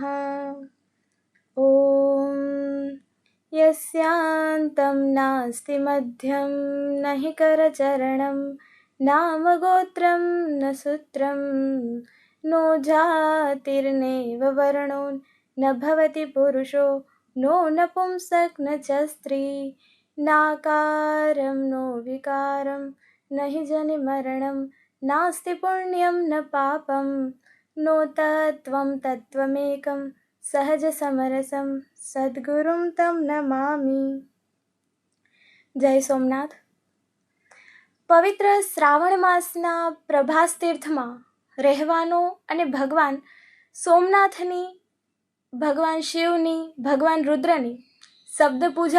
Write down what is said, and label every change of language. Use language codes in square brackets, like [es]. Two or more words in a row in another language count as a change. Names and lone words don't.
[sa] ॐ यस्यान्तं नास्ति मध्यं न हि करचरणं नाम गोत्रं न सूत्रं नो जातिर्नैव वर्णो न भवति पुरुषो नो नपुंसक न च स्त्री नाकारं नो विकारं न हि जनिमरणं नास्ति पुण्यं न पापं नो तत्त्वं तत्त्वमेकं सहजसमरसं सद्गुरुं तं नमामि। [gu] જય સોમનાથ। પવિત્ર શ્રાવણ માસના પ્રભાસ તીર્થમાં રહેવાનો અને ભગવાન સોમનાથની, ભગવાન શિવની, ભગવાન રુદ્રની શબ્દ પૂજા